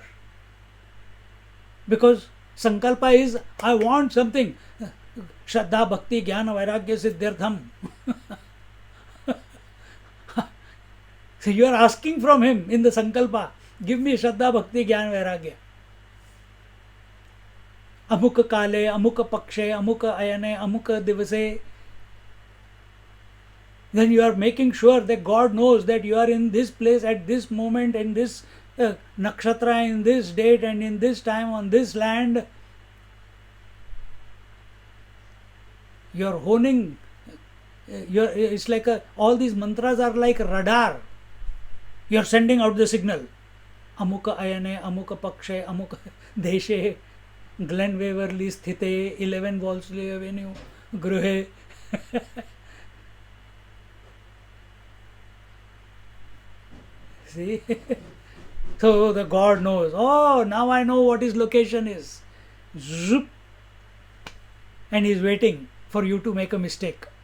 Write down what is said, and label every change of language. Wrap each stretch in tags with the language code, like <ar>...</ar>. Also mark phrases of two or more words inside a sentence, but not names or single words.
<en>Because sankalpa is, I want something.</en> <sa>श्रद्धा, भक्ति, ज्ञान, वैराग्य, सिद्धार्थम्.</sa> <en>So you are asking from him in the sankalpa, give me</en> <sa>श्रद्धा, भक्ति, ज्ञान, वैराग्य. अमुक काले, अमुक पक्षे, अमुक अयने, अमुक दिवसे.</sa> <en>Then you are making sure that God knows that you are in this place at this moment, in this nakshatra in this date and in this time on this land. You're honing. It's like all these mantras are like radar. You're sending out the signal.</en> <sa>Amuka ayane, amuka pakshe, amuka deshe, Glen Waverly sthite, 11 Wolseley Avenue, Gruhe.</sa> <en>See? So the God knows. Oh, now I know what his location is. Zoop. And he's waiting for you to make a mistake.</en>